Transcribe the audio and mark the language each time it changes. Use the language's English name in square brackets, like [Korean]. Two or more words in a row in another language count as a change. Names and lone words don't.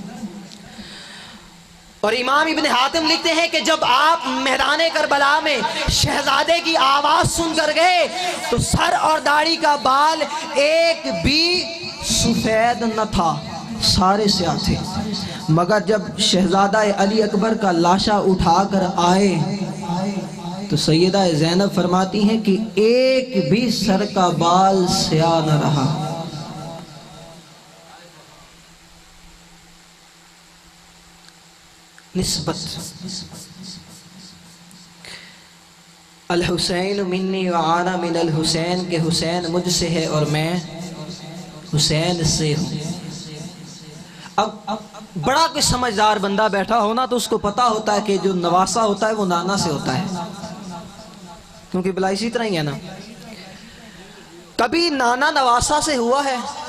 [Urdu] اور امام ابن حاتم لکھتے ہیں کہ جب آپ میدان کربلا میں شہزادے کی آواز سن کر گئے تو سر اور داڑھی کا بال ایک بھی سفید نہ تھا، سارے سیاہ تھے۔ مگر جب شہزادہ علی اکبر کا لاشا اٹھا کر آئے تو سیدہ زینب فرماتی ہیں کہ ایک بھی سر کا بال سیاہ نہ رہا۔ [Arabic] نسبت، الحسین منی وعانا من الحسین، [Urdu] کہ حسین مجھ سے ہے اور میں حسین سے ہوں۔ اب بڑا کوئی سمجھدار بندہ بیٹھا ہونا تو اس کو پتا ہوتا ہے کہ جو نواسا ہوتا ہے وہ نانا سے ہوتا ہے، کیونکہ بلا اسی طرح ہی ہے نا۔ کبھی نانا نواسا سے ہوا ہے؟